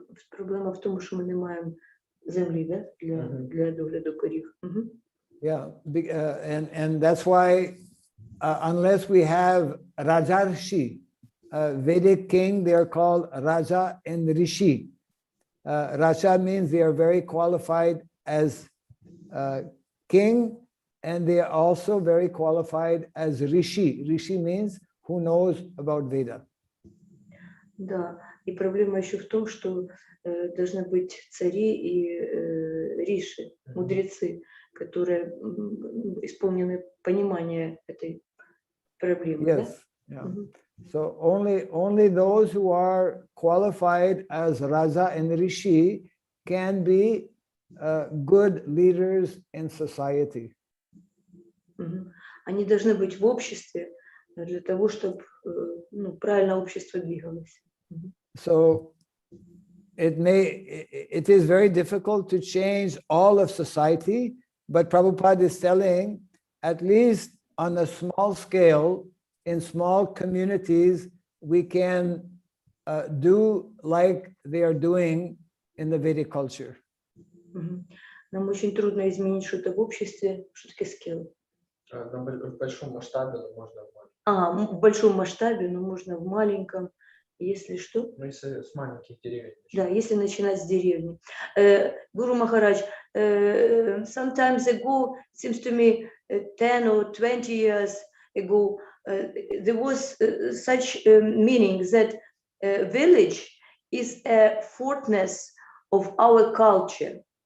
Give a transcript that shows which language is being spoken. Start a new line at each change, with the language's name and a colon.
Ukrainian: Проблема в тому, що ми не маємо землі, да, для догляду корів.
English: Yeah, and that's why unless we have Rajarshi, Vedic king, they are called Raja and Rishi. Raja means they are very qualified as king, and they are also very qualified as Rishi. Rishi means who knows about Veda.
Russian: Да, и проблема еще в том, что должны быть цари и риши, мудрецы, которые исполнены понимания этой проблемы.
English: Yes,
Russian: да?
English: yeah. So only those who are qualified as Raja and Rishi can be good leaders in society.
Russian: Они должны быть в обществе для того, чтобы правильно общество двигалось.
English: So it is very difficult to change all of society, but Prabhupada is telling, at least on a small scale, in small communities, we can do like they are doing in the Vedic culture.
Russian: Нам очень трудно изменить что-то в обществе. Что такое scale? В большом масштабе, но можно в В маленьком. большом масштабе, но можно в маленьком. Если что? Ну, если с маленьких деревень. Да, если начинать с деревни.
English: Guru Maharaj, sometimes ago, seems to me 10 or 20 years ago, there was such meaning that village is a fortress of our culture.